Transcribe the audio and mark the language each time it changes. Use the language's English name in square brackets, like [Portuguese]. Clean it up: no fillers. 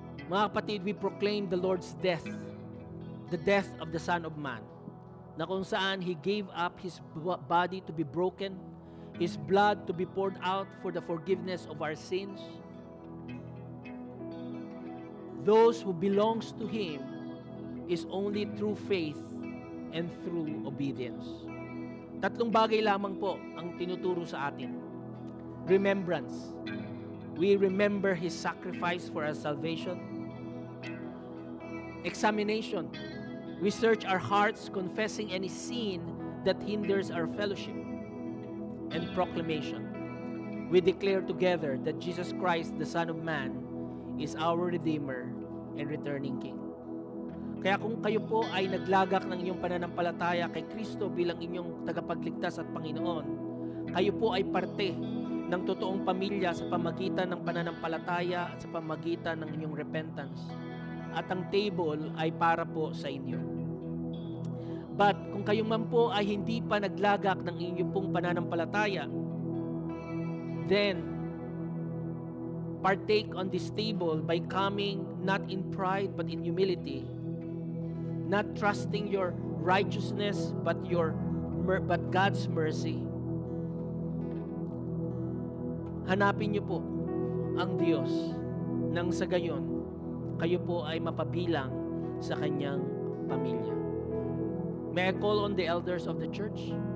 [Filipino] Mga kapatid, [English] we proclaim the Lord's death, the death of the Son of Man, [Filipino] na kung saan [English] He gave up His body to be broken, His blood to be poured out for the forgiveness of our sins. Those who belongs to Him is only through faith and through obedience. [Filipino] Tatlong bagay lamang po ang tinuturo sa atin. [English] Remembrance. We remember His sacrifice for our salvation. Examination. We search our hearts, confessing any sin that hinders our fellowship. And proclamation. We declare together that Jesus Christ, the Son of Man, is our Redeemer and returning King. [Filipino] Kaya kung kayo po ay naglagak ng inyong pananampalataya kay Kristo bilang inyong tagapagligtas at Panginoon, kayo po ay parte ng totoong pamilya sa pamagitan ng pananampalataya at sa pamagitan ng inyong repentance. At ang table ay para po sa inyo. [English] But [Filipino] kung kayo man po ay hindi pa naglagak ng inyong pong pananampalataya, [English] then partake on this table by coming not in pride but in humility, not trusting your righteousness but God's mercy. [Filipino] Hanapin niyo po ang Diyos nang sa gayon kayo po ay mapabilang sa kanyang pamilya. [English] May I call on the elders of the church?